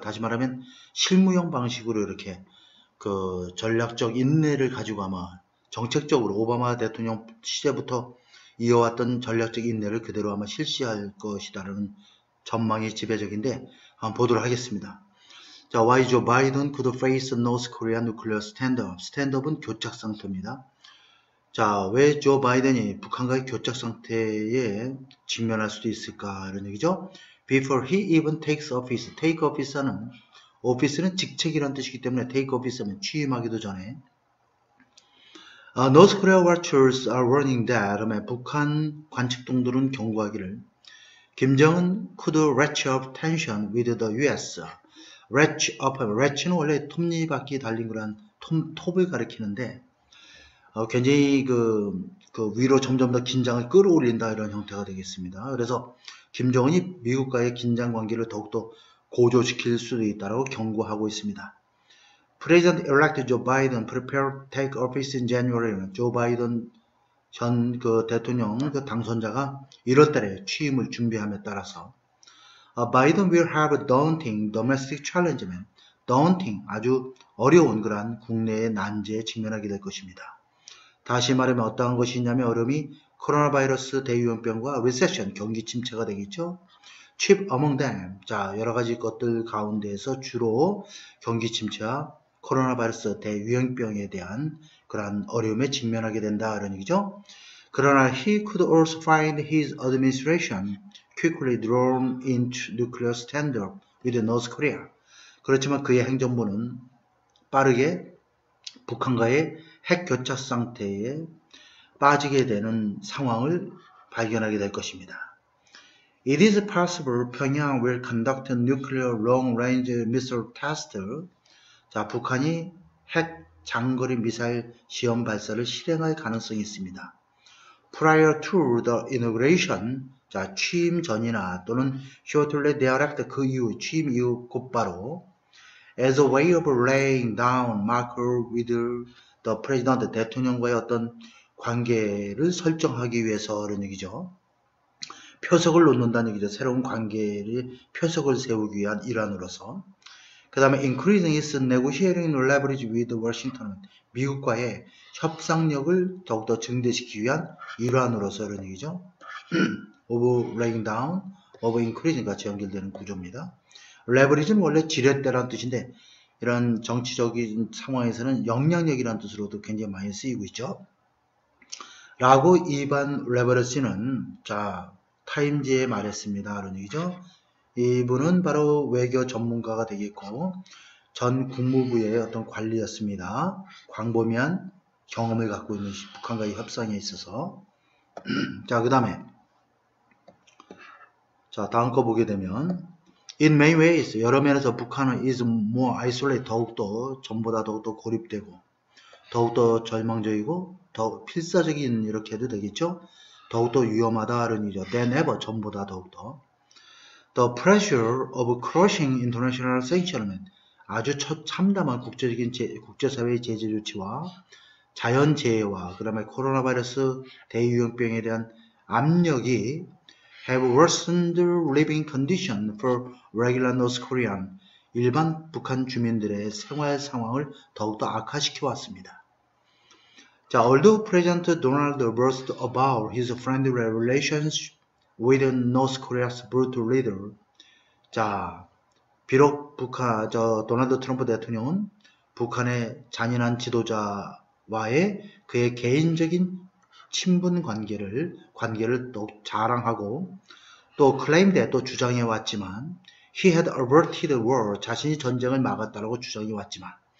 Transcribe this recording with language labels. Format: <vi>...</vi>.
<ko>다시 말하면 실무형 방식으로 이렇게 전략적 인내를 가지고 아마 정책적으로 오바마 대통령 시대부터 이어왔던 전략적 인내를 그대로 아마 실시할 것이다라는 전망이 지배적인데, 한번 보도록 하겠습니다.</ko> <en>자, why Joe Biden could face North Korea nuclear standoff.</en> <ko>스탠드업은 교착 상태입니다. 자, 왜 조 바이든이 북한과의 교착 상태에 직면할 수도 있을까 이런 얘기죠.</ko> <en>Before he even takes office.</en> <ko>take office는 오피스는 직책이라는 뜻이기 때문에 take office는 취임하기도 전에</ko> <en>North Korea watchers are warning that</en> <ko>북한 관측동들은 경고하기를</ko> <en>김정은 could ratchet up tension with the US.</en> <ko>ratchet up, ratchet는 원래 톱니바퀴 달린 거란 톱을 가리키는데 굉장히 위로 점점 더 긴장을 끌어올린다 이런 형태가 되겠습니다. 그래서 김정은이 미국과의 긴장 관계를 더욱더 고조시킬 수도 있다고 경고하고 있습니다.</ko> <en>President-elect Joe Biden prepared to take office in January.</en> <ko>조 바이든 전 대통령 당선자가 1월달에 취임을 준비함에 따라서</ko> <en>Biden will have a daunting domestic challenge.</en> <ko>daunting 아주 어려운 그러한 국내의 난제에 직면하게 될 것입니다. 다시 말하면 어떠한 것이 있냐면 어려움이 코로나 바이러스 대유행병과</ko> <en>recession</en> <ko>경기 침체가 되겠죠.</ko> <en>chief among them.</en> <ko>자, 여러 가지 것들 가운데에서 주로 경기 침체와 코로나 바이러스 대유행병에 대한 그러한 어려움에 직면하게 된다 이런 얘기죠. 그러나</ko> <en>he could also find his administration quickly drawn into nuclear standoff with North Korea.</en> <ko>그렇지만 그의 행정부는 빠르게 북한과의 핵 교착 상태에 빠지게 되는 상황을 발견하게 될 것입니다.</ko> <en>It is possible Pyongyang will conduct a nuclear long-range missile test.</en> <ko>자, 북한이 핵 장거리 미사일 시험 발사를 실행할 가능성이 있습니다.</ko> <en>Prior to the inauguration,</en> <ko>자, 취임 전이나 또는</ko> <en>shortly thereafter,</en> <ko>그 이후, 취임 이후 곧바로</ko> <en>as a way of laying down marker with the president,</en> <ko>대통령과의 어떤 관계를 설정하기 위해서 그런 얘기죠. 표석을 놓는다는 얘기죠. 새로운 관계를 표석을 세우기 위한 일환으로서. 그 다음에</ko> <en>increasing its negotiating leverage with Washington.</en> <ko>미국과의 협상력을 더욱더 증대시키기 위한 일환으로서 이런 얘기죠.</ko> <en>of laying down, of increasing</en> <ko>같이 연결되는 구조입니다. 레버리지는 원래 지렛대라는 뜻인데 이런 정치적인 상황에서는 영향력이라는 뜻으로도 굉장히 많이 쓰이고 있죠. 라고 이반 레버리지는 자 타임지에 말했습니다. 이런 얘기죠. 이분은 바로 외교 전문가가 되겠고 전 국무부의 어떤 관리였습니다. 광범위한 경험을 갖고 있는 북한과의 협상에 있어서. 자, 그 다음에 자 다음 거 보게 되면</ko> <en>In many ways,</en> <ko>여러 면에서 북한은</ko> <en>is more isolated,</en> <ko>더욱더 전보다 더욱더 고립되고 더욱더 절망적이고 더 필사적인 이렇게 해도 되겠죠. 더욱더 위험하다는 얘기죠.</ko> <en>than ever,</en> <ko>전보다 더욱더. The pressure of crushing international sanctions, 아주 참담한 국제사회의 제재 조치와 자연재해와 그 다음에 코로나 바이러스 대유행병에 대한 압력이 have worsened living condition for regular North Korean. 일반 북한 주민들의 생활 상황을 더욱더 악화시켜 왔습니다.</ko> <en>자, although President Donald boasted about his friendly relations with North Korea's brutal leader.</en> <ko>자, 비록 도널드 트럼프 대통령은 북한의 잔인한 지도자와의 그의 개인적인 친분 관계를 또 자랑하고 또 claimed에 또 주장해 왔지만</ko> <en>he had averted war,</en> <ko>자신이 전쟁을 막았다라고 주장해 왔지만</ko>